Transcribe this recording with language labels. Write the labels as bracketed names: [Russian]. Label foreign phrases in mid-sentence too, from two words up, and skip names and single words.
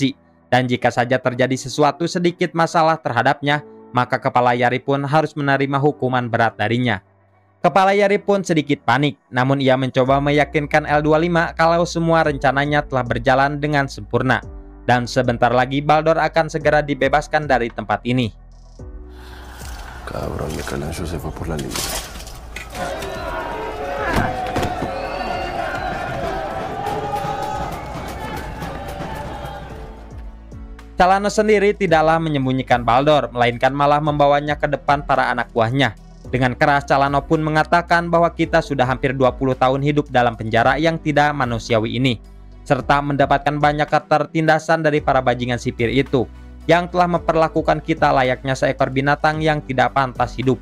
[Indonesian] Dan jika saja terjadi sesuatu sedikit masalah terhadapnya, maka Kepala Yari pun harus menerima hukuman berat darinya. Kepala Yari pun sedikit panik, namun ia mencoba meyakinkan L25 kalau semua rencananya telah berjalan dengan sempurna. Dan sebentar lagi Baldor akan segera dibebaskan dari tempat ini. [Spanish] Cabrón, mi Calancho se fue por la línea. [Indonesian] Calano sendiri tidaklah menyembunyikan Baldor, melainkan malah membawanya ke depan para anak buahnya. Dengan keras Calano pun mengatakan bahwa kita sudah hampir 20 tahun hidup dalam penjara yang tidak manusiawi ini, serta mendapatkan banyak ketertindasan dari para bajingan sipir itu, yang telah memperlakukan kita layaknya seekor binatang yang tidak pantas hidup.